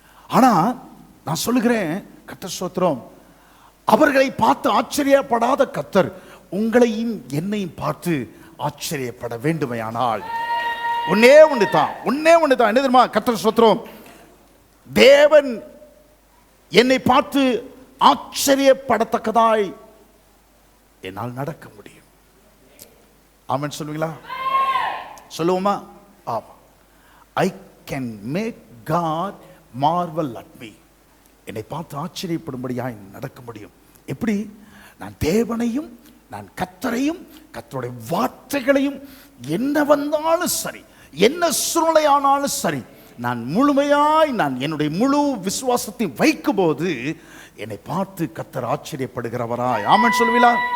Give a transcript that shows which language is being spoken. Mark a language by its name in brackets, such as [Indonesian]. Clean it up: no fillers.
[Tamil] ஆனா நான் சொல்லுகிறேன், கர்த்தர் ஸ்தோத்திரம், அவர்களை பார்த்து ஆச்சரியப்படாத கர்த்தர் உங்களையும் என்னையும் பார்த்து ஆச்சரியப்பட வேண்டுமையானால் ஒன்னே ஒன்று தான். என்ன தெரியுமா? கர்த்தர் ஸ்தோத்திரம், தேவன் என்னை பார்த்து ஆச்சரியப்படத்தக்கதாய் என்னால் நடக்க முடியும். ஆமென் சொல்லுவீங்களா? சொல்லுவோமா? ஆமா. [English] I can make God marvel at me. [Tamil] என்னை பார்த்து ஆச்சரியப்படும்படியாய் நடக்க முடியும். எப்படி? நான் தேவனையும், நான் கர்த்தரையும், கர்த்தருடைய வார்த்தைகளையும், என்ன வந்தாலும் சரி, என்ன சூழ்நிலையானாலும் சரி, நான் முழுமையாய் என்னுடைய முழு விசுவாசத்தை வைக்கும் போது என்னை பார்த்து கர்த்தர் ஆச்சரியப்படுகிறவராய். ஆமென் சொல்லுவீங்களா?